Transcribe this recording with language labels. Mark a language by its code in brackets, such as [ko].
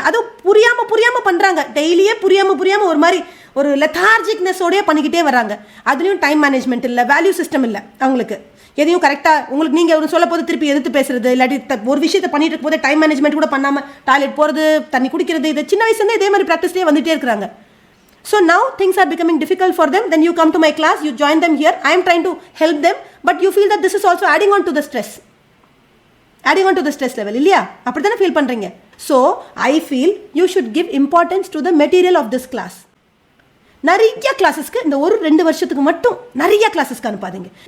[ta] அதுவும் புரியாமல் பண்ணுறாங்க. டெய்லியே புரியாமல் ஒரு லெத்தார்ஜிக்னஸோடய பண்ணிக்கிட்டே வராங்க. அதுலேயும் டைம் மேனேஜ்மெண்ட் இல்லை, வேல்யூ சிஸ்டம் இல்லை அவங்களுக்கு. எதையும் கரெக்டாக உங்களுக்கு நீங்கள் ஒரு சொல்ல போது திருப்பி எதிர்த்து பேசுறது, இல்லாட்டி ஒரு விஷயத்தை பண்ணிட்டு இருக்கும் போது டைம் மேனேஜ்மெண்ட் கூட பண்ணாமல் டாய்லெட் போகிறது, தண்ணி குடிக்கிறது, இது சின்ன வயசுலேருந்து இதே மாதிரி ப்ராக்டிஸ்லேயே வந்துகிட்டே இருக்கிறாங்க. [en] So now things are becoming difficult for them. Then you come to my class, you join them here. I am trying to help them, but you feel that this is also adding on to the stress. Adding on to the stress level. [ta] இல்லையா? அப்படி தானே feel பண்ணுறீங்க. [en] So I feel you should give importance to the material of this class. [ta] நிறைய கிளாஸஸ்க்கு இந்த 1-2 வருஷத்துக்கு மட்டும் நிறைய கிளாஸஸ்க்கு அனுப்பாதீங்க.